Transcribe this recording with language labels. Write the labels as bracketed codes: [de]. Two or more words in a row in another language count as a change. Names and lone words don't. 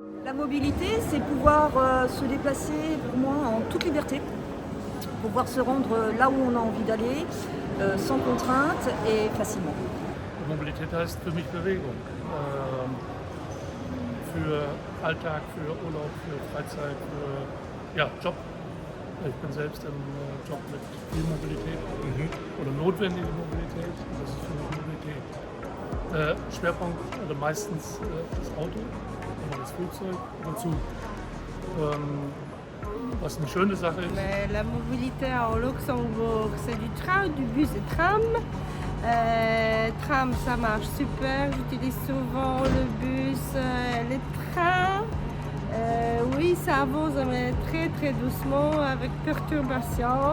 [fr] La mobilité, c'est pouvoir se déplacer pour moi en toute liberté, pouvoir se rendre là où on a envie d'aller, sans contrainte et facilement. [de] Mobilität heißt für mich Bewegung. Für Alltag, für Urlaub, für Freizeit, für Job. Ich bin selbst im Job mit viel Mobilität oder notwendige Mobilität. Das ist für mich Mobilität. Schwerpunkt oder meistens das Auto oder das Flugzeug und Zug. Was eine schöne Sache ist. [fr] Mais la mobilité au Luxembourg, c'est du train, du bus et tram. Tram, ça marche super. J'utilise souvent le bus, les trains. Oui, ça avance mais très très doucement avec perturbation.